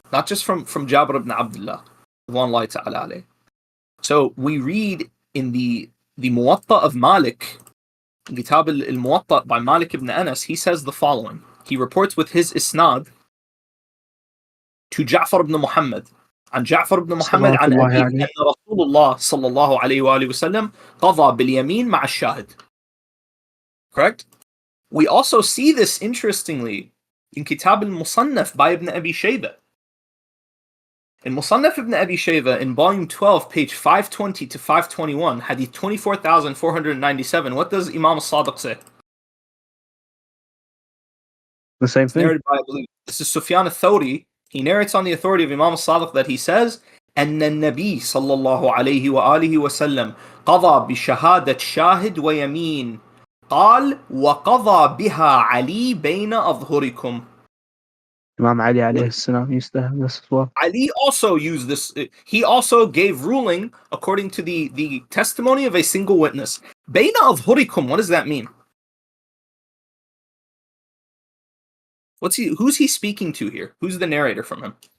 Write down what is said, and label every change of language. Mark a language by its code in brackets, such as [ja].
[en] Not just from Jabir ibn Abdullah. So we read in the Muwatta of Malik, Kitab al-Muwatta by Malik ibn Anas, he says the following. He reports with his isnad to Ja'far ibn Muhammad. [ar] عن جعفر بن محمد عن أبيه أن رسول الله صلى الله عليه وآله وسلم قضى باليمين مع الشاهد. [en] Correct? We also see this, interestingly, in Kitab al-Musannaf by Ibn Abi Shayba. In Musannaf ibn Abi Shayba, in volume 12, page 520 to 521, hadith 24,497, what does Imam as-Sadiq say? The same thing. Narrated by, I believe, this is Sufyan al-Thawri. He narrates on the authority of Imam as-Sadiq that he says, [ar] أن النبي صلى الله عليه وآله وسلم قضى بشهادة شاهد ويمين قال وقضى بها علي بين أظهركم. [en] Imam Ali alayhi salam used to have this as well. Ali also used this. He also gave ruling according to the testimony of a single witness. [ar] بين أظهركم, [en] what does that mean? Who's he speaking to here? Who's the narrator from him?